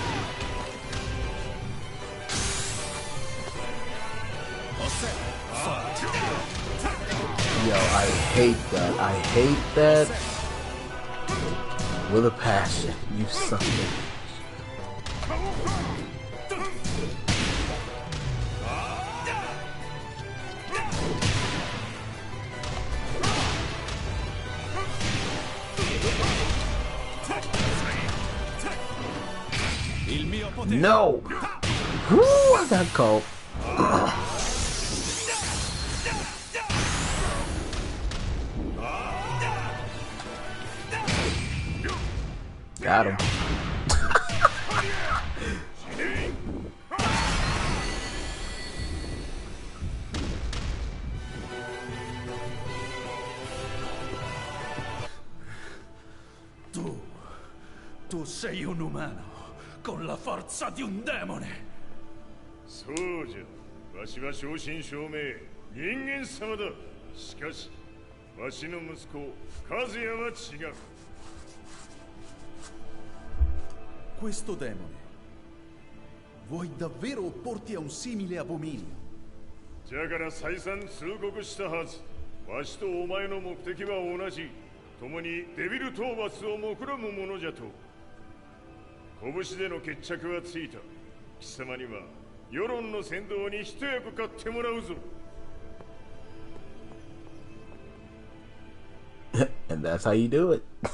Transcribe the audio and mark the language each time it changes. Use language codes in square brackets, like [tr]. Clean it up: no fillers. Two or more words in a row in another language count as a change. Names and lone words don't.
[en] Yo, I hate that. I hate that with a passion. You son of a... [it] Il mio potere. [en] No! Woo, I got caught. Got him. Tu sei un umano con la forza di un demone. [ja] そうじゃ。わしは正真正銘人間様だ。しかし、わしの息子和也は違う。 [it] Questo demone. Vuoi davvero opporti a un simile abominio? [ja] じゃから再三通告したはず。わしとお前の目的は同じ。共にデビル討伐を目論むものじゃと。拳での決着はついた。貴様には世論の先導に一役買ってもらうぞ。 [en] And that's how you do it.